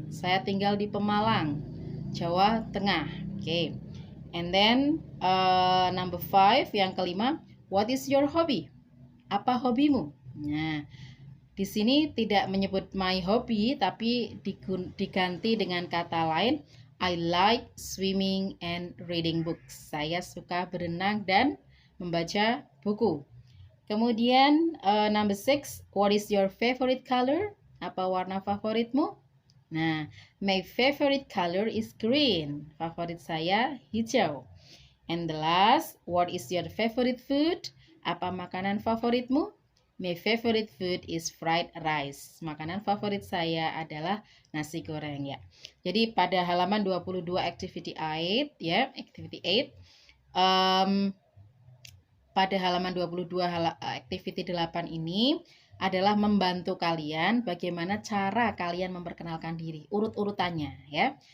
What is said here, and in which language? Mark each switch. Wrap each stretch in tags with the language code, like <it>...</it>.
<id>Saya tinggal di Pemalang, Jawa Tengah. Oke.</id> <en>And then number 5,</en> <id>yang kelima,</id> <en>what is your hobby?</en> <id>Apa hobimu? Nah, di sini tidak menyebut my hobby, tapi diganti dengan kata lain.</id> <en>I like swimming and reading books.</en> <id>Saya suka berenang dan membaca buku.</id> <en>Kemudian number 6, what is your favorite color?</en> <id>Apa warna favoritmu? Nah,</id> <en>my favorite color is green.</en> <id>Favorit saya hijau.</id> <en>And the last, what is your favorite food?</en> <id>Apa makanan favoritmu?</id> <en>My favorite food is fried rice.</en> <id>Makanan favorit saya adalah nasi goreng ya. Jadi pada halaman 22 activity 8 ya, activity 8 pada halaman 22 activity 8 ini adalah membantu kalian bagaimana cara kalian memperkenalkan diri, urut-urutannya ya.</id>